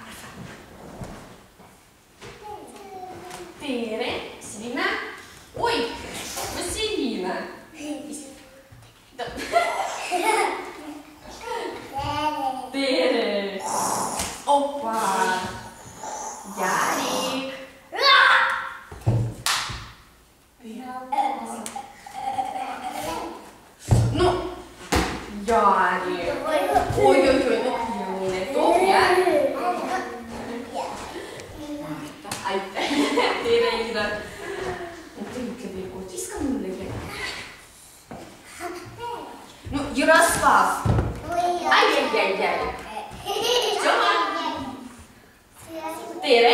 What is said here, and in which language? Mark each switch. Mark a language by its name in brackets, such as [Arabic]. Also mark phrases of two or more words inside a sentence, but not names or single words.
[Estonian] Tere. Selina. Oi, Vasilina. Tere. Opa. Jarik. [Russian] Ну, Jarik. Ой-ой-ой, ну не топ, [Estonian] jah? Aitäh, tere Ida. Ütle veel kord, viska mulle veel. No, Jaroslav. Ai-ai-ai-ai. Tere.